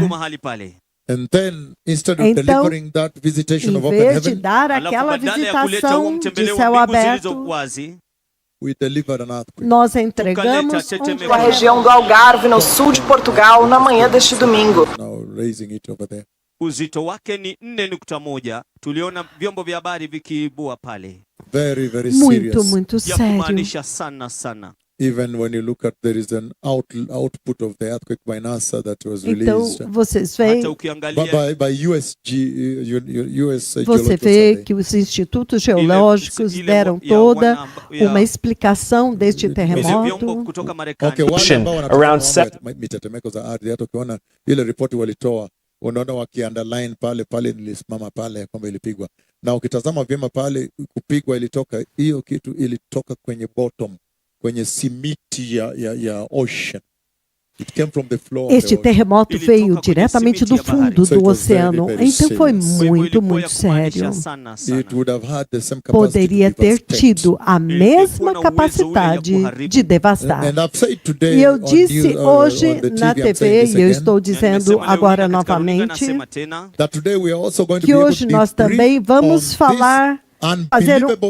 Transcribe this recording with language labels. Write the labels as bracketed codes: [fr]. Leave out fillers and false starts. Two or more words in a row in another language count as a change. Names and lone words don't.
[pt] Então, em vez de dar aquela visitação de céu aberto, nós entregamos a região do Algarve, no sul de Portugal, na manhã deste domingo. [sw] Uzito wake ni 4.1. Tuliona vyombo vya habari vikiibua pale. [pt] Muito sério. [sw] Maanisha sana. [en] Even when you look at, there is an output of the earthquake by NASA that was released. [pt] Então, vocês veem, [en] by US [pt] você vê que os institutos geológicos deram toda uma explicação deste terremoto. [sw] Around ile ripoti walitoa, unaona wakiunderline pale nilisimama pale kwamba ilipigwa, na ukitazama vyema pale kupigwa ilitoka, hiyo kitu ilitoka kwenye bottom, kwenye simiti ya ocean. [pt] Este terremoto veio diretamente do fundo do oceano, então foi muito sério. Poderia ter tido a mesma capacidade de devastar. E eu disse hoje na TV, e eu estou dizendo agora novamente, que hoje nós também vamos falar fazer